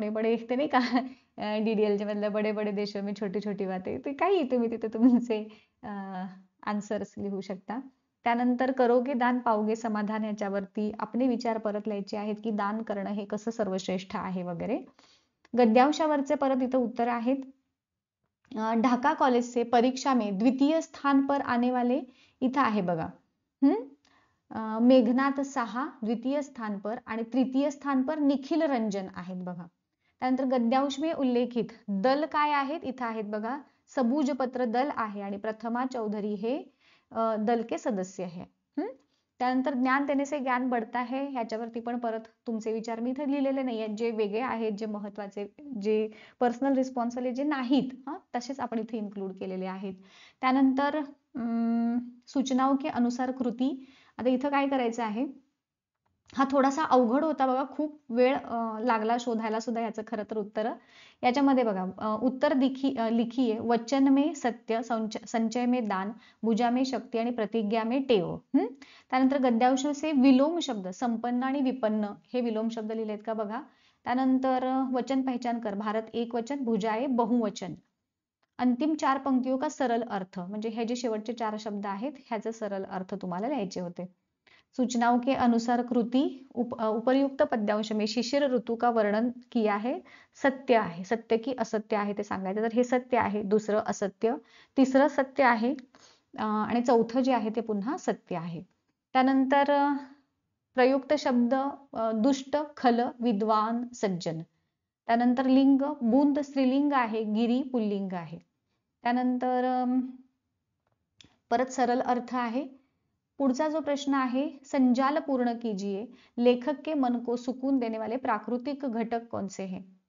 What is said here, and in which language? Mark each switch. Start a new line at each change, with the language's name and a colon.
Hindi: बडे बडे ते नाही का DDL मधलं बडे बडे देशों में छोटी छोटी बातें,
Marathi: ते काही तुम्ही तिथे तुमचे आन्सर्स लिहू शकता. त्यानंतर
Hindi: करोगे दान पाओगे समाधान,
Marathi: याच्यावरती आपले विचार परत लिहायचे आहेत की दान करणं हे कसं सर्वश्रेष्ठ आहे वगैरे. गद्यांशावरचे परत इथं उत्तर आहेत.
Hindi: ढाका कॉलेज से परीक्षा में द्वितीय स्थान पर आने वाले,
Marathi: इथं आहे बघा.
Hindi: मेघनाथ साहा द्वितीय स्थान पर आणि तृतीय स्थान पर निखिल रंजन आहेत बघा.
Marathi: त्यानंतर गद्यांश में उल्लेखित दल काय आहेत, इथं आहेत बघा. सबूज पत्र दल आहे आणि प्रथमा चौधरी हे दल के सदस्य आहे. त्यानंतर ज्ञान देने से ज्ञान बढ़ता है, ह्याच्यावरती पण परत तुमचे विचार मी इथे लिहिलेले नाही आहेत, जे वेगळे आहेत, जे महत्वाचे, जे पर्सनल रिस्पॉन्स वाले जे नाहीत, तसेच आपण इथे इन्क्लूड केलेले आहेत.
Hindi: त्यानंतर सूचनाओं के अनुसार कृती.
Marathi: आता इथं काय करायचं आहे, हा थोडासा अवघड होता बघा, खूप वेळ लागला शोधायला सुद्धा याचं खरं तर उत्तर. याच्यामध्ये बघा उत्तर लिखिए.
Hindi: वचन में सत्य, संचय में दान, भुजा में शक्ती आणि प्रतिज्ञा में टेव.
Marathi: त्यानंतर गद्यांश से विलोम शब्द संपन्न आणि विपन्न, हे विलोम शब्द लिहिलेत का बघा.
Hindi: त्यानंतर वचन पहचान कर, भारत एक वचन, भुजाए बहुवचन.
Marathi: अंतिम 4 पंक्तियों का सरल अर्थ, म्हणजे हे जे शेवटचे 4 शब्द आहेत ह्याचे सरल अर्थ तुम्हाला लिहायचे होते.
Hindi: सूचनाओं के अनुसार कृति. उपर्युक्त पद्यांश में शिशिर ऋतू का वर्णन किया है,
Marathi: सत्य आहे. सत्य की असत्य आहे ते सांगायचं, तर हे सत्य आहे, दुसरं असत्य, तिसरं सत्य आहे आणि चौथं जे आहे ते पुन्हा सत्य आहे. त्यानंतर प्रयुक्त शब्द दुष्ट, खल, विद्वान, सज्जन. त्यानंतर लिंग, बुंद स्त्रीलिंग आहे, गिरी पुल्लिंग आहे. त्यानंतर परत सरल अर्थ आहे. पुढचा जो प्रश्न आहे,
Hindi: संजाल पूर्ण कीजिए. लेखक के मन को सुकून देने वाले प्राकृतिक घटक कौन से हैं.